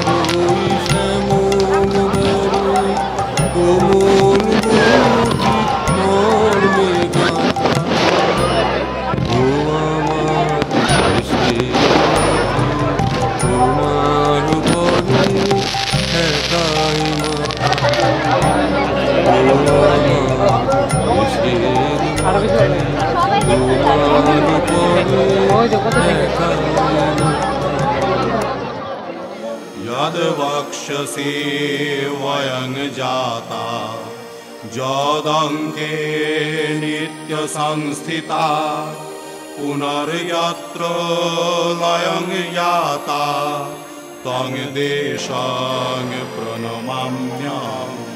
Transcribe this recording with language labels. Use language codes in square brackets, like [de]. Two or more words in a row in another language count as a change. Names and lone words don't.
[bn] ওই শ্যামল বরণ কোমল বুটি মর্মে গাঁথা, ও আমার দেশের মাটি তোমার পরে একাই মাথা, ও আমার দেশের মাটি তোমার পরে একাই মাথা। [sa] यद वक्षसि वयं जाता जदङ्के नित्यसंस्थिता पुनर्यत्र लयं याता तं देशं प्रणमाम्यहं